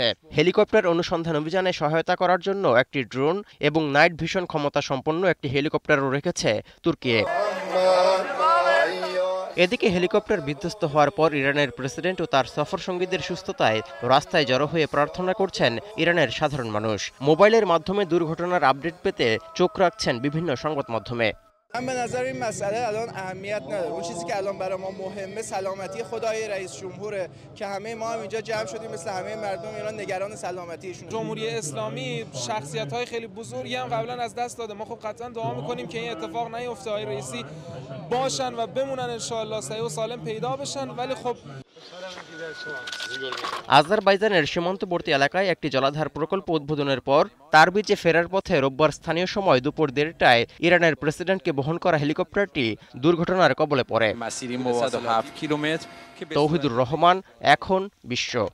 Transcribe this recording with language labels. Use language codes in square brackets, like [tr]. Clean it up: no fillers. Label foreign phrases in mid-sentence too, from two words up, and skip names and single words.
[bn] হেলিকপ্টার অনুসন্ধান অভিযানে সহায়তা করার জন্য একটি ড্রোন এবং নাইট ভিশন ক্ষমতা সম্পন্ন একটি হেলিকপ্টারও রেখেছে তুর্কি। এদিকে হেলিকপ্টার বিধ্বস্ত হওয়ার পর ইরানের প্রেসিডেন্ট ও তার সফর সঙ্গীদের সুস্থতায় রাস্তায় জড়ো হয়ে প্রার্থনা করছেন ইরানের সাধারণ মানুষ। মোবাইলের মাধ্যমে দুর্ঘটনার আপডেট পেতে চোখ রাখছেন বিভিন্ন সংবাদ মাধ্যমে। [fa] من به نظر این مسئله الان اهمیت نداره. اون چیزی که الان برای ما مهمه سلامتی خدای رئیس جمهوره که همه ما هم اینجا جمع شدیم مثل همه مردم ایران نگران سلامتیشون. جمهوری اسلامی شخصیت‌های خیلی بزرگی هم قبلا از دست داده. ما خب قطعا دعا می‌کنیم که این اتفاق نیفته. آقای رئیسی باشن و بمونن [ar] ان شاء الله [fa] صحیح و سالم پیدا بشن. ولی خب [bn] আজারবাইজানের সীমান্তবর্তী এলাকায় একটি জলাধার প্রকল্প উদ্বোধনের পর তারবিজে ফেরার পথে রোববার স্থানীয় সময় দুপুর 1:30টায় ইরানের প্রেসিডেন্টকে বহন করা হেলিকপ্টারটি দুর্ঘটনার কবলে পড়ে। তৌহিদুর রহমান, এখন বিশ্ব।